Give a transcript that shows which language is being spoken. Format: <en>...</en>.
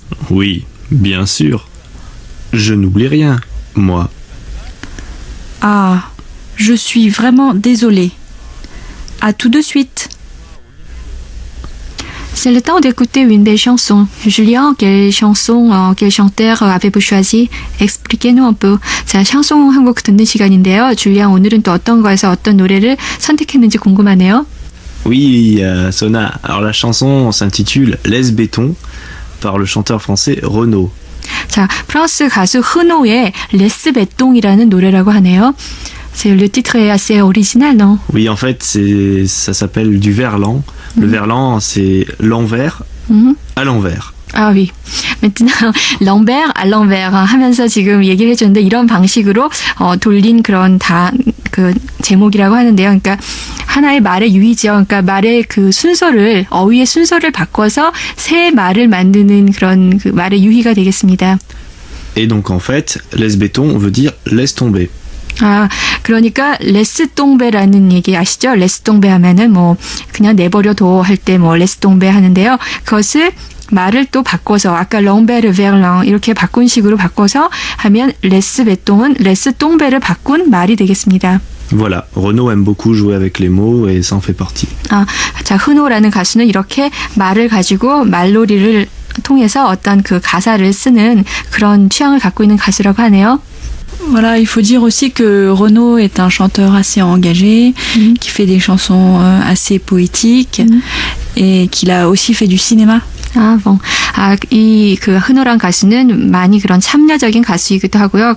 <fr>Oui, bien sûr. Je n'oublie rien, moi. Ah, je suis vraiment désolée. À tout de suite. C'est le temps d'écouter une belle chanson. Julien, quelle chanson, quel chanteur avez-vous choisi? Expliquez-nous un peu.</fr> <ko>자, 샹송 한 곡 듣는 시간인데요. 줄리안, 오늘은 또 어떤 거에서 어떤 노래를 선택했는지 궁금하네요.</ko> <fr>Oui, Sona. Alors la chanson s'intitule Laisse béton par le chanteur français Renaud.</fr> <ko>자, 프랑스 가수 흐노의 레스 베똥이라는 노래라고 하네요.</ko> <fr>C'est le titre est assez original, non? Oui, en fait, ça s'appelle du verlan. Le verlan, c'est l'envers à l'envers. 아, oui. maintenant, l'envers à l'envers</fr> <ko>하면서 지금 얘기를 해줬는데 이런 방식으로 돌린 그런 그 제목이라고 하는데요. 그러니까 하나의 말의 유의죠. 그러니까 말의 그 순서를 어휘의 순서를 바꿔서 새 말을 만드는 그런 그 말의 유희가 되겠습니다.</ko> <fr>Et donc en fait, laisse béton veut dire laisse tomber.</fr> <ko>아, 그러니까 레스똥베라는 얘기 아시죠? 레스똥베 하면은 뭐 그냥 내버려둬 할 때 뭐 레스똥베 하는데요. 그것을 말을 또 바꿔서 아까 렁베르 베르랑 이렇게 바꾼 식으로 바꿔서 하면 레스 베똥은 레스똥베를 바꾼 말이 되겠습니다.</ko> <fr>Voilà, Renaud aime beaucoup jouer avec les mots et ça en fait partie.</fr> <ko>아, 자, 흐노라는 가수는 이렇게 말을 가지고 말놀이를 통해서 어떤 그 가사를 쓰는 그런 취향을 갖고 있는 가수라고 하네요.</ko> <fr>Voilà, il faut dire aussi que Renaud est un chanteur assez engagé, qui fait des chansons assez poétiques et qu'il a aussi fait du cinéma.</fr> <ko>아, 뭐, 이 그 흐노란 가수는 많이 그런 참여적인 가수이기도 하고요.</ko>